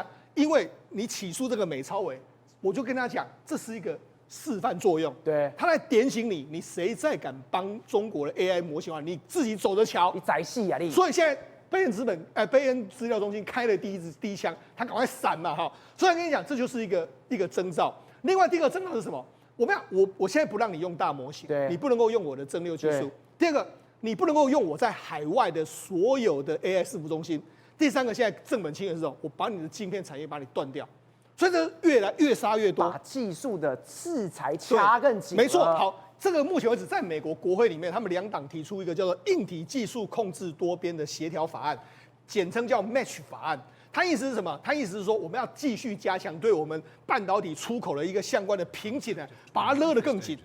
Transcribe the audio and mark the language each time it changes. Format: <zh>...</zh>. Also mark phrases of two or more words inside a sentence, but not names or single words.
<zh>因為你起訴這個美超微，我就跟他講，這是一個示範作用。對，他來點醒你，你誰再敢幫中國的 AI 模型的話，你自己走着瞧。你宰戲啊你！所以現在貝恩資料中心開了第一槍，他趕快閃嘛哈。所以我跟你講，這就是一個徵兆。另外第二個徵兆是什麼？我現在不讓你用大模型，你不能夠用我的增六技術。第二個，你不能夠用我在海外的所有的 AI 伺服中心。第三個，現在正本清源是什麼？我把你的晶片產業把你斷掉，所以這越殺越多，把技術的制裁掐更緊。沒錯，好，這個目前為止在美國國會裡面，他們兩黨提出一個叫做硬體技術控制多邊的協調法案，簡稱叫 Match 法案。他意思是什麼？他意思是說，我們要繼續加強對我們半導體出口的一個相關的瓶頸呢，把它勒得更緊。</zh>